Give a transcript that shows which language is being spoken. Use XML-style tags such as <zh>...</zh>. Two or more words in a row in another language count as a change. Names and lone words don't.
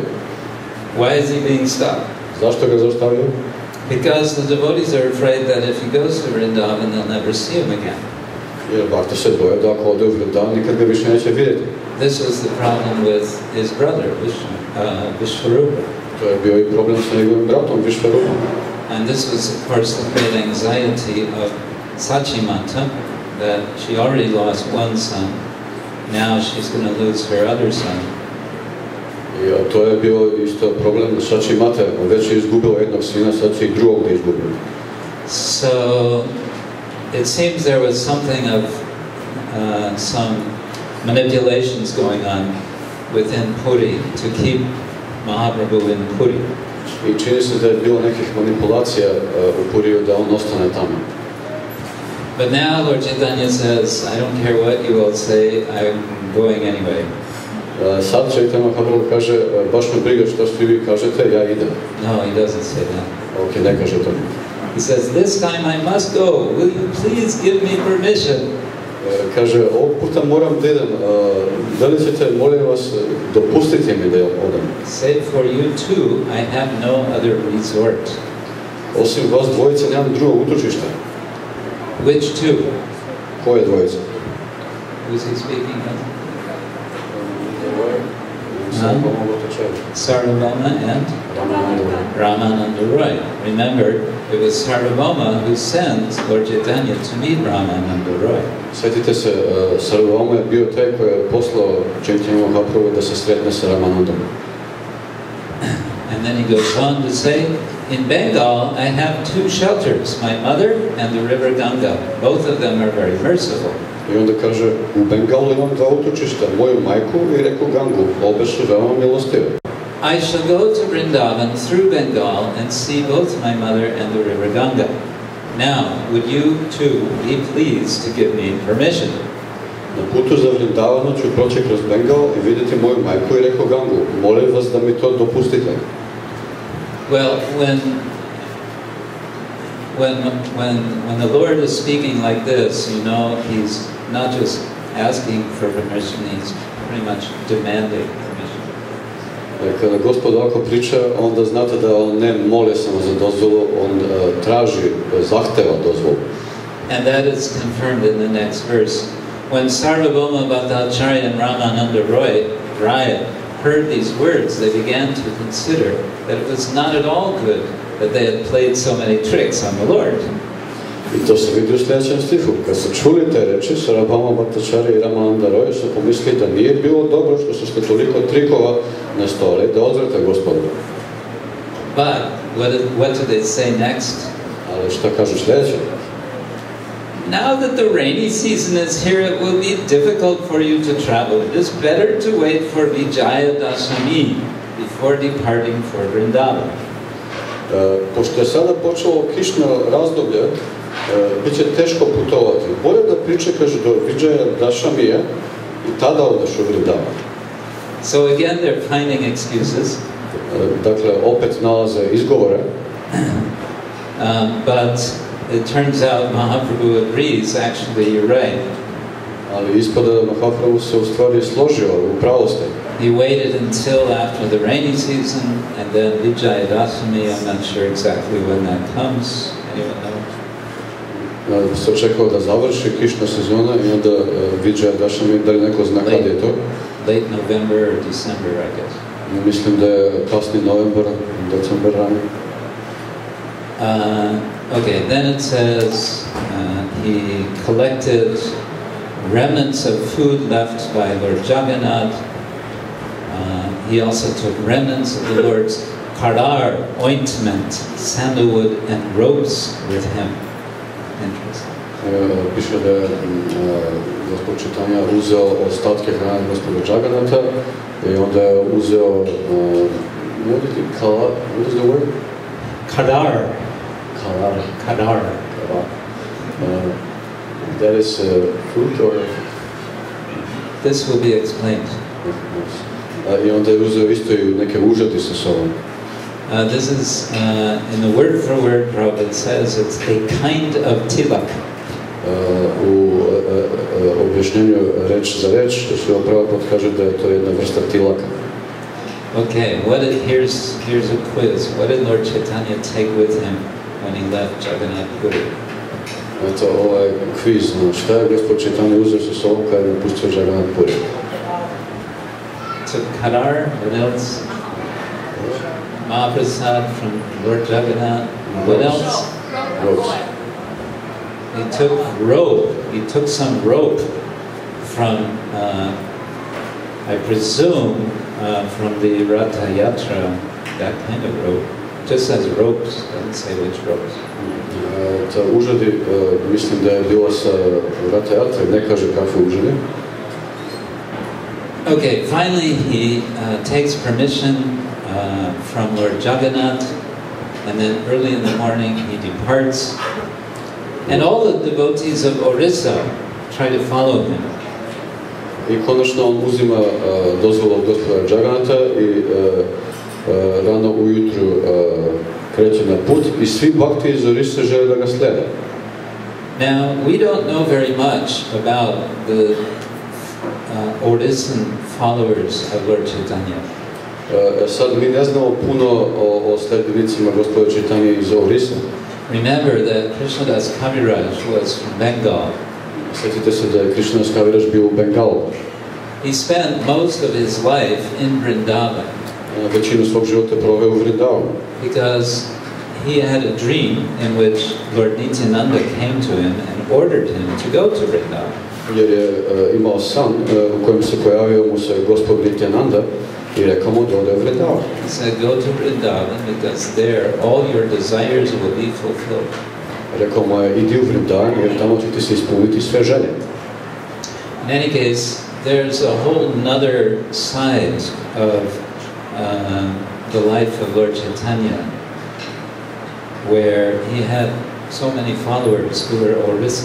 <en>Why is he being stopped?</en> <sr>Zašto ga zaustavljaju?</sr> <en>Because the devotees are afraid that if he goes to Vrindavan, they'll never see him again.</en> <sr>Jer Bhakta se boje da ako ode u Vrindavan, nikad ga više neće vidjeti.</sr> <en>This was the problem with his brother, Vishvarupa.</en> <sr>To je bio i problem sa njegovim bratom, Vishvarupom.</sr> <en>And this was, of course, the great anxiety of Sachimata, that she already lost one son. Now she's going to lose her other son.</en> <sr>I to je bio isto problem Sachimate. Već je izgubila jednog sina, sad će i drugog da izgubila.</sr> <en>So it seems there was something of some manipulations going on within Puri to keep Mahaprabhu in Puri.</en> <sr>I čini se da je bilo nekih manipulacija u Puriju da on ostane tamo.</sr> <en>But now Lord Chaitanya says, I don't care what you all say, I'm going anyway.</en> <sr>Sad Chaitanya Mahaprabhu kaže, baš me briga što svi vi kažete, ja idem.</sr> <en>No, he doesn't say that.</en> <sr>Ok, ne kaže to.</sr> <en>He says, this time I must go. Will you please give me permission?</en> <sr>Kaže, ovog puta moram da idem. Da li ćete, molim vas, dopustite mi da odem?</sr> <en>Save for you too, I have no other resort.</en> <sr>Osim vas dvojice, nemam drugog utočišta.</sr> <en>Which two?</en> <sr>Koje dvojice?</sr> <en>Who's he speaking of? Sarvabhauma and Ramananda Roy. Remember, it was Sarvabhauma who sent Lord Chaitanya to meet Ramananda Roy.</en> <sr>Sjetite se, Sarvabhauma je bio taj koji je poslao Chaitanya Mahaprabhu da se sretne sa Ramanandom.</sr> <en>And then he goes on to say, in Bengal, I have 2 shelters, my mother and the river Ganga. Both of them are very merciful.</en> <sr>I onda kaže, u Bengalu imam 2 utočišta, moju majku i reku Gangu. Obe su veoma milostive.</sr> <en>I shall go to Vrindavan through Bengal and see both my mother and the river Ganga. Now, would you too be pleased to give me permission?</en> <sr>Na putu za Vrindavanu ću proći kroz Bengal i vidjeti moju majku i reku Gangu. Molim vas da mi to dopustite.</sr> <en>Well, when the Lord is speaking like this, you know, he's not just asking for permission, he's pretty much demanding permission.</en> <sr>Kada Gospod ovako priča, onda znate da on ne moli samo za dozvolu, on traži, zahteva dozvolu.</sr> <en>And that is confirmed in the next verse. When Sarvabhauma Bhattacharya and Ramananda Roy heard these words, they began to consider that it was not at all good that they had played so many tricks on the Lord.</en> <sr>I to se vidi u sljedećem stihu. Kad su čuli te reči, Sarabhama Bhattacharya i Ramananda Roy su pomislili da nije bilo dobro što su ste toliko trikova nastojali da odvrate Gospodu.</sr> <en>But what do they say next?</en> <sr>Ali šta kažu sljedeće?</sr> <en>Now that the rainy season is here, it will be difficult for you to travel. It is better to wait for Vijaya Dashami before departing for Vrindavan.</en> <sr>Pošto je sada počelo kišno razdoblje, bit će teško putovati. Bolje da pričekaš do Vijaya Dashamija i tada odeš u Vrindavan.</sr> <en>So again, they're finding excuses.</en> <sr>Dakle, opet nalaze izgovore.</sr> <en>But it turns out Mahaprabhu agrees, actually you're right.</en> <sr>Ali ispada da Mahaprabhu se u stvari složio, u pravo ste.</sr> <en>He waited until after the rainy season, and then Vijaya Dashami, I'm not sure exactly when that comes. Anyone knows?</en> <sr>Se očekao da završi kišna sezona i onda Vijaya Dashami, da li neko zna kada je to?</sr> <en>Late November or December, I guess.</en> <sr>Mislim da je kasni novembar, decembar rani.</sr> <en>Okay, then it says he collected remnants of food left by Lord Jagannath. He also took remnants of the Lord's karar, ointment, sandalwood, and ropes with him. Interesting.</en> <sr>Piše da je Gospod Caitanya uzeo ostatke hrane Gospoda Jagannatha i onda je uzeo</sr> <en>what is the word? Karar. That is fruit or? This will be explained.</en> <sr>I onda je uzeo isto i neke užadi sa sobom.</sr> <en>This is, in the word for word, Prabhupada says it's a kind of tilak.</en> <sr>U objašnjenju reč za reč, što Prabhupada kaže da je to jedna vrsta tilaka.</sr> <en>Okay, here's a quiz. What did Lord Chaitanya take with him when he left Jagannath Puri?</en> <sr>Eto, ovaj kviz, šta je Gospod Chaitanya uzeo sa sobom kada je napustio Jagannath Puri?</sr> <en>Took Kadar, what else? Mahaprasad from Lord Jagannath. What else? Ropes. He took rope. He took some rope from, I presume, from the Ratha Yatra, that kind of rope. Just says ropes, doesn't say which ropes.</en> <sr>Ta užadi, mislim da je bila sa Ratha Yatra, ne kaže kakve užadi.</sr> <en>Okay, finally he takes permission from Lord Jagannath, and then early in the morning he departs. And all the devotees of Orissa try to follow him.</en> <sr>I konačno on uzima dozvolu od Gospoda Jagannatha i rano ujutru kreće na put i svi bhakti iz Orisse žele da ga slede.</sr> <en>Now, we don't know very much about the Orissan followers of Lord Chaitanya.</en> <sr>Sad mi ne znamo puno o sledbenicima Gospoda Chaitanya iz Orissa.</sr> <en>Remember that Krishnadas Kaviraj was from Bengal.</en> <sr>Sjetite se da je Krishnadas Kaviraj bio u Bengalu.</sr> <en>He spent most of his life in Vrindavan.</en> <sr>Većinu svog života proveo u Vrindavanu.</sr> <en>Because he had a dream in which Lord Nityananda came to him and ordered him to go to Vrindavan.</en> <sr>Jer je imao san u kojem se pojavio mu se Gospod Nityananda i rekao mu da ode u Vrindavan.</sr> <en>He said, go to Vrindavan because there all your desires will be fulfilled.</en> <sr>Rekao mu je, idi u Vrindavan jer tamo će ti se ispuniti sve želje.</sr> <en>In any case, there's a whole another side of the life of Lord Chaitanya, where he had so many followers who were Orissan.</en>